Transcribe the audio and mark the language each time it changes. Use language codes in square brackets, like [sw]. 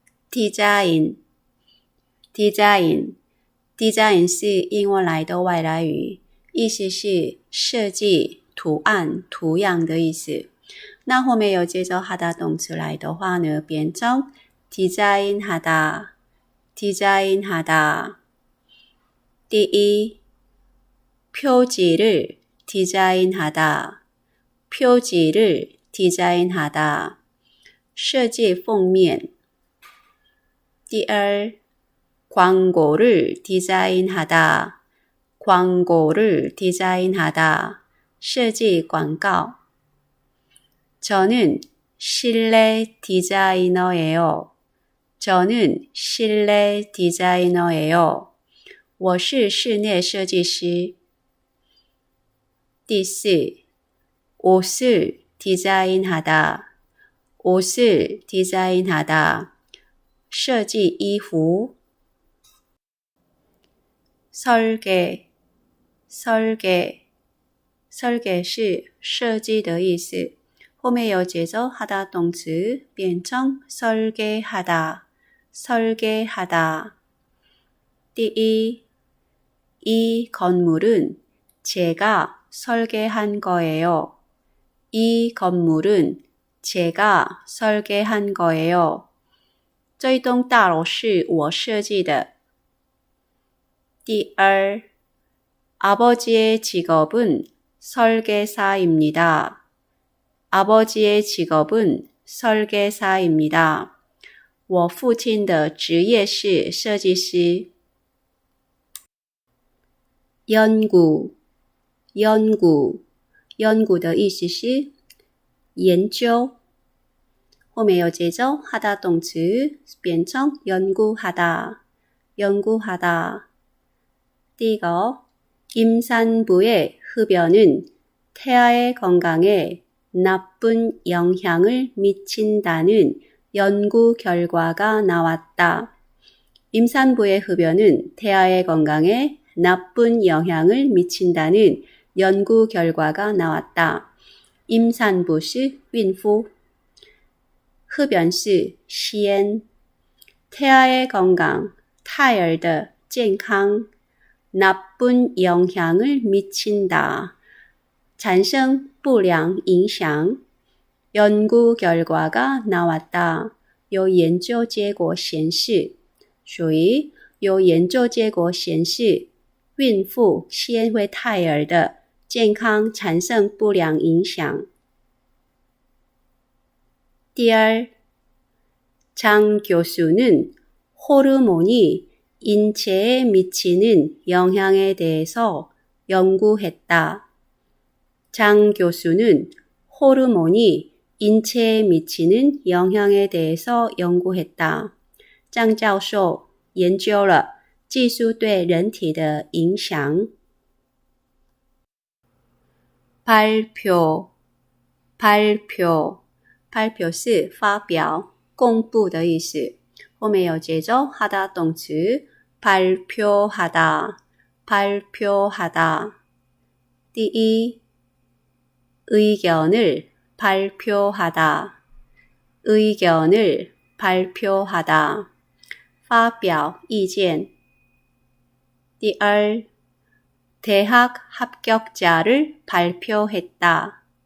[ko] 디자인, 디자인, 디자인 [zh] 是英文来的外来语，意思是设计、图案、图样的意思。那后面有接着하다动词来的话呢，变成 [ko] 디자인하다, 디자인하다. [zh] 第一, [ko] 표지를 디자인하다, 표지를 디자인하다. [zh] 设计封面。第二, [ko] 광고를 디자인하다, 광고를 디자인하다. [zh] 设计广告。 [ko] 저는 실내 디자이너예요. 저는 실내 디자이너예요. [zh] 我是室内设计师。第四, [ko] 옷을 디자인하다, 옷을 디자인하다. [zh] 设计衣服。 [ko] 설계, 설계, 설계 [zh] 是设计的意思。后面有接着하다动词变成 [ko] 설계하다, 설계하다. [zh] 第一, [ko] 이 건물은 제가 설계한 거예요. 이 건물은 제가 설계한 거예요. [zh] 这一栋大楼是我设计的。第二, [ko] 아버지의 직업은 설계사입니다. 아버지의 직업은 설계사입니다. [zh] 我父亲的职业是设计师。 [ko] 연구, 연구, 연구 [zh] 的意思是研究。后面有接着하다动词变成 [ko] 연구하다, 연구하다. [zh] 第一个, [ko] 임산부의 흡연은 태아의 건강에 나쁜 영향을 미친다는 연구 결과가 나왔다. 임산부의 흡연은 태아의 건강에 나쁜 영향을 미친다는 연구 결과가 나왔다. [zh] 임산부 是孕妇， 흡연 是吸烟， [ko] 태아의 건강, [zh] 胎儿的健康， [ko] 나쁜 영향을 미친다, [zh] 产生不良影响。 [ko] 연구 결과가 나왔다, [zh] 有研究结果显示。所以有研究结果显示孕妇吸烟会胎儿的健康产生不良影响。第二, [ko] 장 교수는 호르몬이 인체에 미치는 영향에 대해서 연구했다. 장 교수는 호르몬이 인체에 미치는 영향에 대해서 연구했다. [zh] 张教授研究了激素对人体的影响。 [ko] 발표, 발표, 발표 [zh] 是发表、公布的意思。后面有接着하다动词 [ko] 발표하다, 발표하다. [zh] 第一, [ko] 의견을 발표하다, 의견을 발표하다. [zh] 发表意见。第二, [ko] 대학 합격자를 발표했다.